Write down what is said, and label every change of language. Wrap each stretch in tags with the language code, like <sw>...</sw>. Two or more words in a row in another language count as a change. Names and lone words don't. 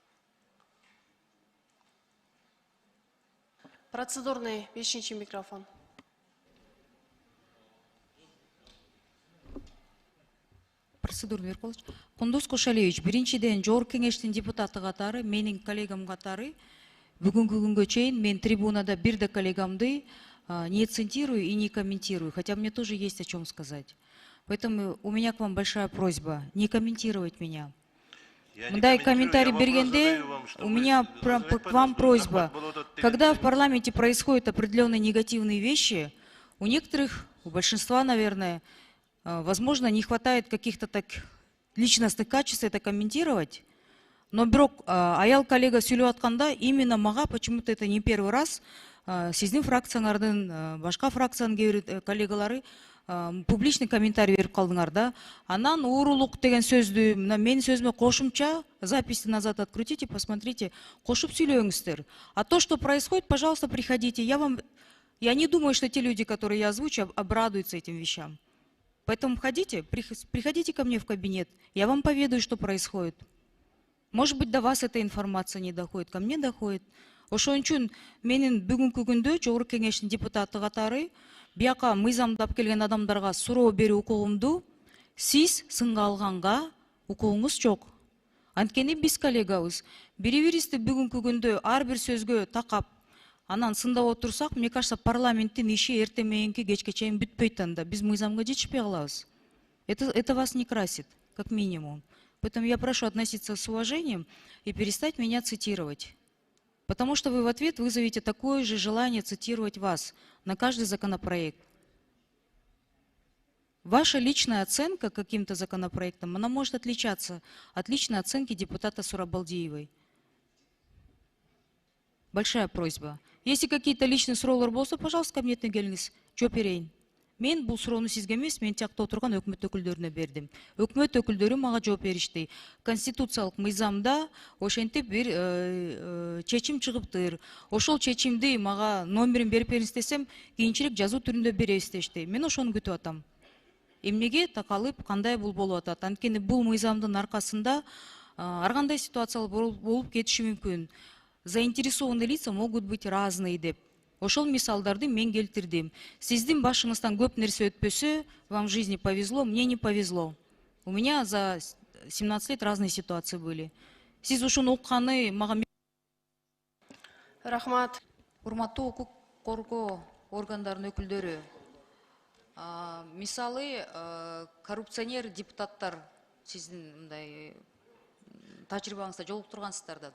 <ru>Процедурный 5-ші микрофон. Процедурный Верховный.</ru> <ky>Кундуз Кошалевич, биринчиден жогорку кеңештин депутаты катары, менин коллегам катары, бүгүнкү күнгө чейин мен трибунада бир да коллегамды</ky> <ru>не цитирую и не комментирую, хотя мне тоже есть о чем сказать. Поэтому у меня к вам большая просьба не комментировать меня.</ru> <ky>Мындай комментарий бергенде,</ky> <ru>у меня к вам просьба. Когда в парламенте происходят определенные негативные вещи, у некоторых, у большинства, наверное, возможно, не хватает каких-то так личностных качеств это комментировать. Но</ru> <ky>бирок аял коллега сүйлөп атканда,</ky> <ru>именно мага почему-то это не первый раз,</ru> <ky>сиздин фракциялардын, башка фракциянын кээ коллегалары</ky> <ru>публичный комментарий</ru> <ky>берип калдыңар да. Анан уурулук деген сөздү, мына менин сөзүмө кошумча,</ky> <ru>записи назад открутите, посмотрите,</ru> <ky>кошуп сүйлөңүздөр.</ky> <ru>А то, что происходит, пожалуйста, приходите. Я не думаю, что те люди, которые я озвучу, обрадуются этим вещам. Поэтому приходите ко мне в кабинет, я вам поведаю, что происходит. Может быть, до вас эта информация не доходит, ко мне доходит.</ru> <ky>Ошон үчүн менин бүгүнкү күндө жогорку кеңештин депутаты катары бияка мыйзамдап келген адамдарга суроо берүү укугумду сиз сынга алганга укугуңуз жок. Анткени биз коллегабыз. Бири-бирибизди бүгүнкү күндө ар бир сөзгө такап, анан сындап отурсак,</ky> <ru>мне кажется,</ru> <ky>парламенттин иши эртең мененки кечке чейин бүтпөйт анда. Биз мыйзамга жетишпей калабыз.</ky> <ru>Это вас не красит, как минимум. Поэтому я прошу относиться с уважением и перестать меня цитировать. Потому что вы в ответ вызовете такое же желание цитировать вас на каждый законопроект. Ваша личная оценка каким-то законопроектом, она может отличаться от личной оценки депутата Сурабалдиевой. Большая просьба. Если какие-то личные</ru> <ky>суроолор болсо,</ky> <ru>пожалуйста,</ru> <ky>кабинетке келиңиз, жооп берейин. Мен бул суроону сизге эмес, мен тиякта отурган өкмөт өкүлдөрүнө бердим. Өкмөт өкүлдөрү мага жооп беришти. Конституциялык мыйзамда ошентип бир чечим чыгыптыр. Ошол чечимди мага номерин берип бериңиз десем, кийинчерээк жазуу түрүндө беребиз дешти. Мен ошону күтүп атам. Эмнеге такалып, кандай бул болуп атат? Анткени бул мыйзамдын аркасында ар кандай ситуациялар болуп кетиши мүмкүн.</ky> <ru>Заинтересованные лица могут быть разные деп.</ru> <ky>Ошол мисалдарды мен келтирдим. Сиздин башыңыздан көп нерсе өтпөсө,</ky> <ru>вам в жизни повезло, мне не повезло. У меня за 17 лет разные ситуации были.</ru> <ky>Сиз ушуну укканы мага... Рахмат. Урматтуу укук коргоо органдарынын өкүлдөрү. Мисалы, коррупционер депутаттар сиздин мындай тажрыйбаңызда жолуктургансыздар да.</ky>